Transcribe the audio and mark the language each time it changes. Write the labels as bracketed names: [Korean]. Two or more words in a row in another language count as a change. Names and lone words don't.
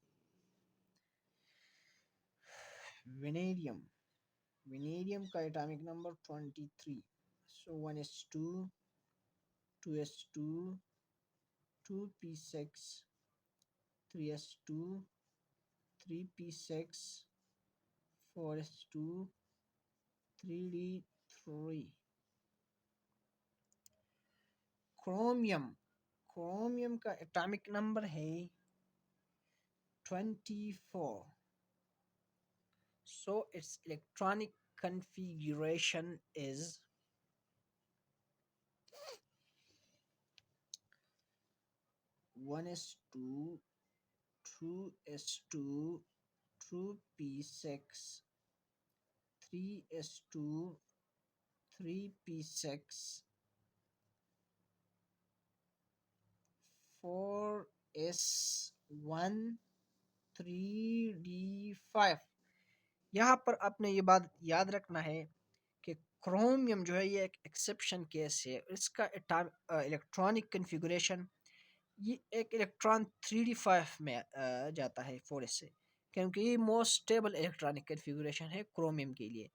[Hindi] Vanadium. Vanadium का [English] atomic number [Hindi] 23. [English] So 1s2, 2s2, 2p6, 3s2, 3p6, 4s2, 3d3. [Hindi] क्रोमियम. क्रोमियम का [English] atomic number [Hindi] है 24. [English] So its electronic configuration is 1s2, 2s2, 2p6, 3s2, 3p6, 4s1, 3d5. [Hindi] यहाँ पर आपने ये बात याद रखना है कि क्रोमियम जो है ये एक [English] exception case [Hindi] है. इसका [English] electronic configuration, [Hindi] ये एक इलेक्ट्रॉन 3d5 में जाता है 4s से, क्योंकि ये [English] most stable electronic configuration [Hindi] है क्रोमियम के लिए.